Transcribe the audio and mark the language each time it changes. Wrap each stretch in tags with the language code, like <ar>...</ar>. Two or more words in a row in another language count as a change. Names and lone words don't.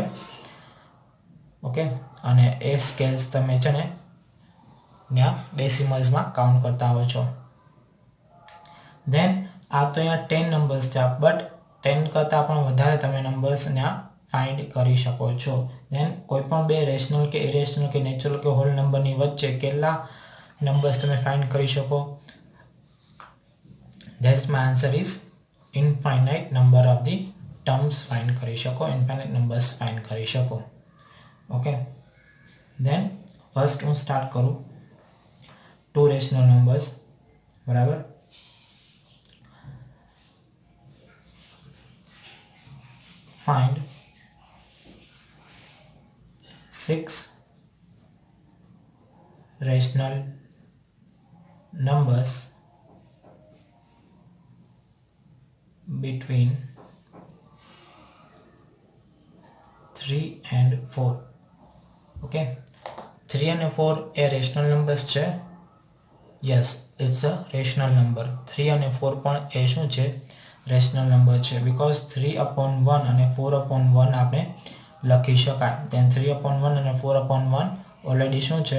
<gu>ઓકે, અને એ સ્કેલ્સ તમે છે ને ત્યાં ડેસિમલ્સમાં કાઉન્ટ કરતા હોય છો। then આ તો અહીંયા 10 નંબર્સ છે, બટ 10 કરતાં પણ વધારે તમે નંબર્સ ત્યાં ફાઇન્ડ કરી શકો છો। then કોઈપણ બે રેશનલ કે ઇરેશનલ કે નેચરલ કે હોલ નંબરની વચ્ચે કેટલા નંબર્સ તમે ફાઇન્ડ કરી શકો?</gu> <en>That's my answer is infinite number of the terms find</en> <gu>કરી શકો,</gu> <en>infinite numbers find</en> <gu>કરી શકો। ઓકે,</gu> <en>then first</en> <gu>હું સ્ટાર્ટ કરું</gu> <en>two rational numbers,</en> <gu>બરાબર।</gu> <en>find 6 rational numbers between 3 and 4।</en> <gu>ઓકે, 3 અને 4 એ</gu> <en>rational numbers</en> <gu>છે.</gu> <en>yes, it's a rational number.</en> <gu>3 અને 4 પણ એ શું છે?</gu> <en>rational number</en> <gu>છે. બીકોઝ 3/1 અને 4/1 આપણે લખી શકાય. દેન 3/1 અને 4/1 ઓલરેડી શું છે?</gu>